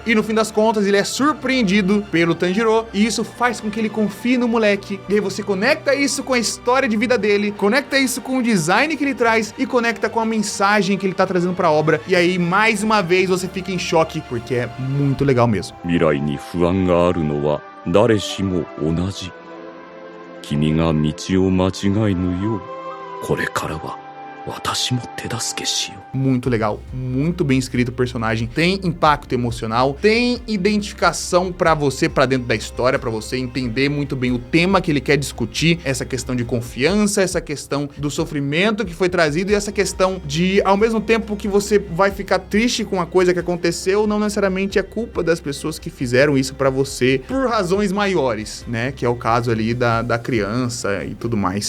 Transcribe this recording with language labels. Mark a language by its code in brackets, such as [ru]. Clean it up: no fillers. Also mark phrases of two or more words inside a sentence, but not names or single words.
[pt] E no fim das contas, ele é surpreendido pelo Tanjiro, e isso faz com que ele confie no moleque. E aí você conecta isso com a história de vida dele, conecta isso com o design que ele traz e conecta com a mensagem que ele tá trazendo pra obra. E aí, mais uma vez, você fica em choque, porque é muito legal mesmo. [ja] 未来に不安があるのは誰しも同じ。君が道を間違えぬよう、これからは [pt] Muito legal, muito bem escrito o personagem, tem impacto emocional, tem identificação pra você, pra dentro da história, pra você entender muito bem o tema que ele quer discutir, essa questão de confiança, essa questão do sofrimento que foi trazido e essa questão de, ao mesmo tempo que você vai ficar triste com a coisa que aconteceu, não necessariamente é culpa das pessoas que fizeram isso pra você por razões maiores, né, que é o caso ali da criança e tudo mais.